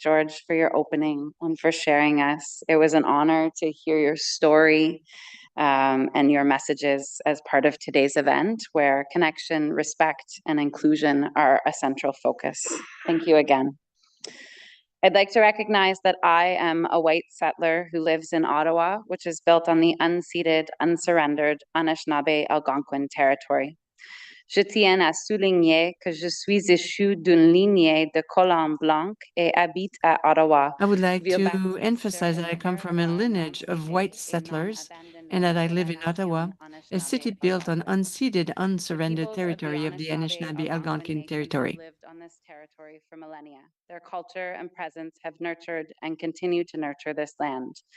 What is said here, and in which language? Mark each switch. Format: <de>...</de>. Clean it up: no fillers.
<en>George, for your opening and for sharing us. It was an honor to hear your story and your messages as part of today's event, where connection, respect, and inclusion are a central focus. Thank you again. I'd like to recognize that I am a white settler who lives in Ottawa, which is built on the unceded, unsurrendered Anishinaabe Algonquin territory.</en> <fr>Je tiens à souligner que je suis issue d'une lignée de colons blancs et habite à Ottawa.</fr> <en>I would like to emphasize that I come from a lineage of white settlers and that I live in Ottawa, a city built on unceded, unsurrendered territory of the Anishinaabe Algonquin territory. Lived on this territory for millennia. Their culture and presence have nurtured and continue to nurture this land.</en>